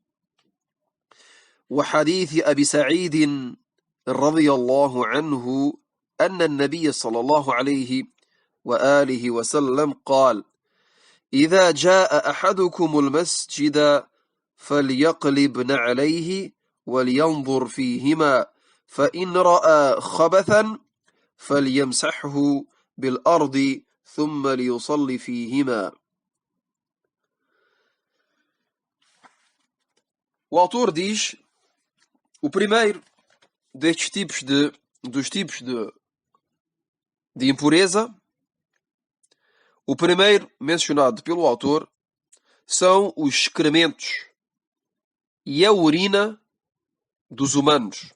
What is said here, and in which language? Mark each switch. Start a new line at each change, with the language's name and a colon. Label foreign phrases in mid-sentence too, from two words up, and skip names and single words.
Arabic: وحديث أبي سعيد رضي الله عنه أن النبي صلى الله عليه وآله وسلم قال: إذا جاء أحدكم المسجد فليقلب نعليه ولينظر فيهما فإن رأى خبثا فليمسحه بالأرض ثم ليصلي فيهما.
Portuguese: O autor diz: o primeiro destes tipos dos tipos de impureza, o primeiro mencionado pelo autor, são os excrementos e a urina dos humanos.